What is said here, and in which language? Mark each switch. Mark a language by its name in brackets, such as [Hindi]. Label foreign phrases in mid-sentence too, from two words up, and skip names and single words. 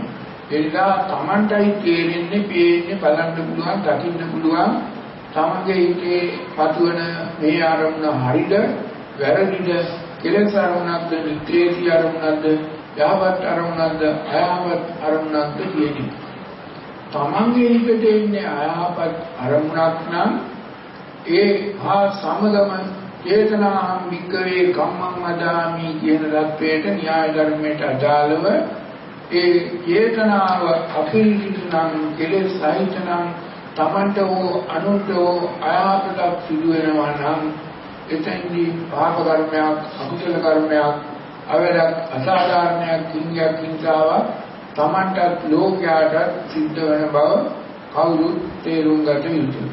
[Sinhala] ඒ නිසා තමන්ටයි තේරෙන්නේ, පේන්නේ, බලන්න පුළුවන්, දකින්න පුළුවන් තමන්ගේ හිතේ පතුවන මේ ආරම්භන හරිද, වැරදිද, කෙලෙස් අරමුණක්ද, නිත්‍යදී අරමුණක්ද, යහපත් අරමුණක්ද, අයහපත් අරමුණක්ද කියන්නේ. තමන්ගේ හිතට එන්නේ අයහපත් අරමුණක් නම් ඒ හා සමගම [Pali] චේතනාම් වික්කවේ කම්මං වදාමි [Sinhala] කියන தത്വයට න්‍යාය ධර්මයට අදාළව ඒ චේතනාව අපිරිසිදු නම්, කෙලෙස් සහිත නම්, තමන්ට හෝ අනුන්ට හෝ අයහපතක් සිදු වෙනවා නම් එතෙන්දී පාප කර්මයක්, අකුසල කර්මයක්, අවැඩක්, අසාධාරණයක්, කිංගයක්, හිංසාවක් තමන්ටත් ලෝකයාටත් සිද්ධ වෙන බව කවුරුත් තේරුම් ගත යුතුයි.